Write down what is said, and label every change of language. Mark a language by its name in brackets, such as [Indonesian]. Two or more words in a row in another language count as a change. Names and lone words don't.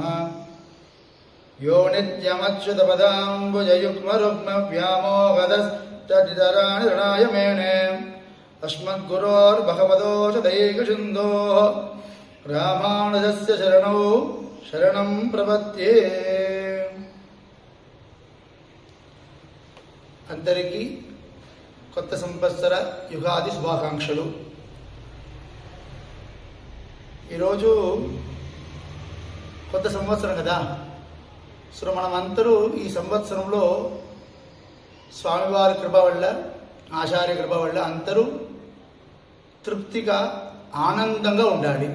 [Sanskrit] यो नित्यमच्युतपदाम्बुजयुग्मरुग्मव्यामोहदस्तदितराणि ऋणाय मेने अस्मद्गुरोर्भगवतोऽस्य दैकसिन्धोः रामानुजस्य शरणौ शरणं प्रपद्ये। [Telugu] అందరికీ కొత్త సంవత్సర యుగాది శుభాకాంక్షలు. ఈరోజు కొత్త సంవత్సరం కదా. సో మనమందరూ ఈ సంవత్సరంలో స్వామివారి కృప వల్ల, ఆచార్య కృప వల్ల అందరూ తృప్తిగా ఆనందంగా ఉండాలి.